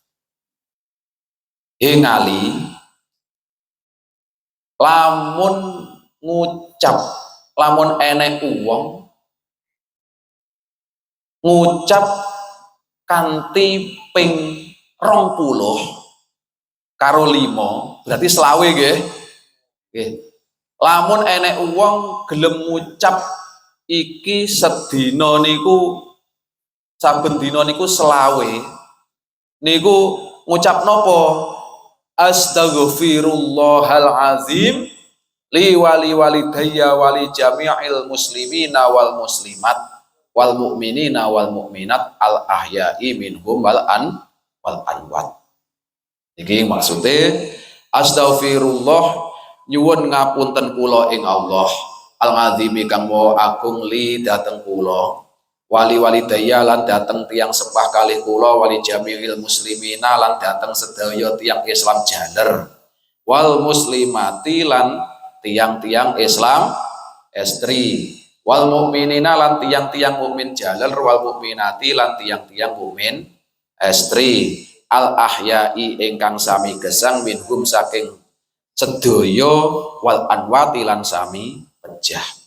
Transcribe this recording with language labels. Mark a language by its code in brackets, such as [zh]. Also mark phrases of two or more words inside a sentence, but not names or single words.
[jv] Ngali lamun ngucap, lamun enek uwong ngucap kanthi ping 20 karo 5 berarti selawe nggih. Nggih. Lamun enek uwong gelem ngucap iki sedina niku saben dina niku selawe niku ngucap napa? [ar] أستغفر الله العظيم لي ولوالدي ولجميع المسلمين والمسلمات والمؤمنين والمؤمنات الأحياء منهم والأموات. [jv] Iki maksudnya astaghfirullah nyuwun ngapunten kula ing Allah [ar] العظيم [jv] kang maha agung li dateng kula [ar] ولوالدي [jv] lan dateng tiang sepah kalih kula [ar] ولجميع المسلمين [jv] lan dateng sedaya tiang Islam jaler [ar] والمسلمات [jv] lan tiang-tiang Islam estri [ar] والمؤمنين [jv] lan tiang-tiang mukmin jaler [ar] والمؤمنات [jv] lan tiang-tiang mukmin estri [ar] الأحياء [jv] ingkang sami gesang minhum saking sedaya [ar] والأموات [jv] lan sami pejah.